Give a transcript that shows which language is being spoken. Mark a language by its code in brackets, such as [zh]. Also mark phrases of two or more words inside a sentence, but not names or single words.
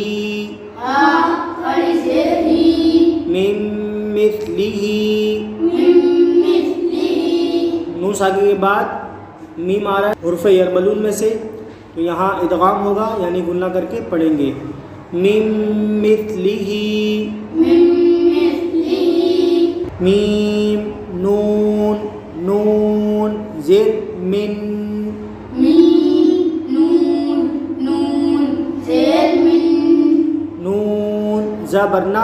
[ur] ہا کھڑی زیر ہی میم مثلی مثلی۔ نون ساکن کے بعد میم آ رہا ہے حروف یرملون میں سے، تو یہاں ادغام ہوگا، یعنی گننا کر کے پڑھیں گے۔ میم مثلی مثلی۔ میم نون نون زیر من میم نون نون زیر نون زبرنا